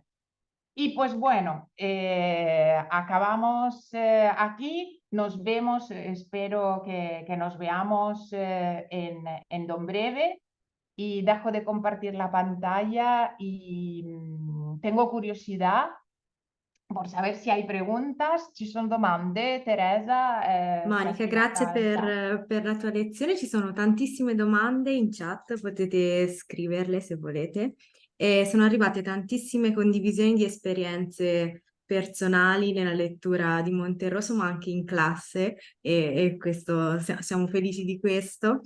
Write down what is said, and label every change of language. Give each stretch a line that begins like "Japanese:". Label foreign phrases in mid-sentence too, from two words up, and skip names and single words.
Spanish: Y pues bueno, acabamos aquí, nos vemos, espero que nos veamos en don breve, y dejo de compartir la pantalla y tengo curiosidad por saber
Italian: se hai
Spanish: preguntas.
Italian: Ci sono domande, Teresa? Sei Monica, grazie attivata in chat? per la tua lezione. Ci sono tantissime domande in chat, potete scriverle se volete. E sono arrivate tantissime condivisioni di esperienze personali nella lettura di Monterroso, ma anche in classe, e questo, siamo felici di questo.